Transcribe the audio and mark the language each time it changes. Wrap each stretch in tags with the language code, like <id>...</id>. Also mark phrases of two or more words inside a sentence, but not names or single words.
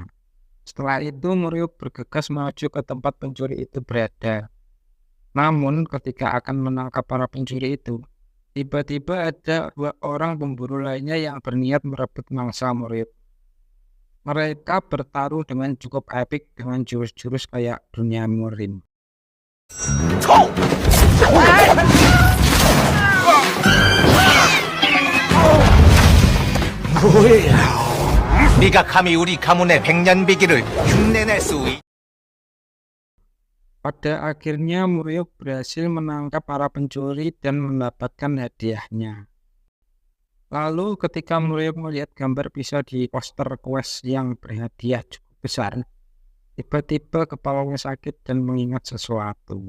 <id>Setelah itu Muriuk bergegas maju ke tempat pencuri itu berada. Namun ketika akan menangkap para pencuri itu, tiba-tiba ada 2 orang pemburu lainnya yang berniat merebut mangsa Muriuk. Mereka bertaruh dengan cukup epik dengan jurus-jurus kayak dunia murim.</id> <ko>뭐야? 네가 감히 우리 가문의 백년비기를 흉내낼 수 있...</ko> <id>Pada akhirnya Muriuk berhasil menangkap para pencuri dan mendapatkan hadiahnya. Lalu ketika Muriuk melihat gambar pisau di poster quest yang berhadiah cukup besar, tiba-tiba kepalanya sakit dan mengingat sesuatu.</id>